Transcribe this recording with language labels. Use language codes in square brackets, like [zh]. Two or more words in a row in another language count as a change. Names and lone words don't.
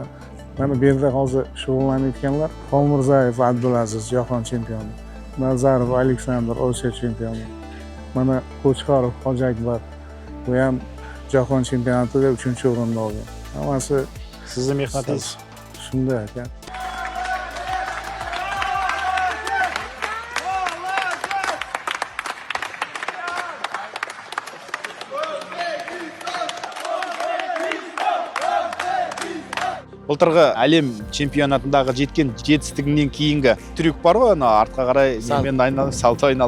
[uz] Mana bu yerda hozir shug'ullanayotganlar Xolmirzayev Abdulaziz, jahon chempioni. Nazarov Aleksandr, Osiyo chempioni. Mana Qo'chqorov Hoji Akbar, bu ham jahon chempionatida 3-o'rinda olgan. Hammasi Sizni mehnatingiz. shunday ekan. [kk] Былтырғы әлем чемпионатындағы жеткен жетістігінен кейінгі трюк бар ғой, ана артқа қарай немен айналып, салты айналып.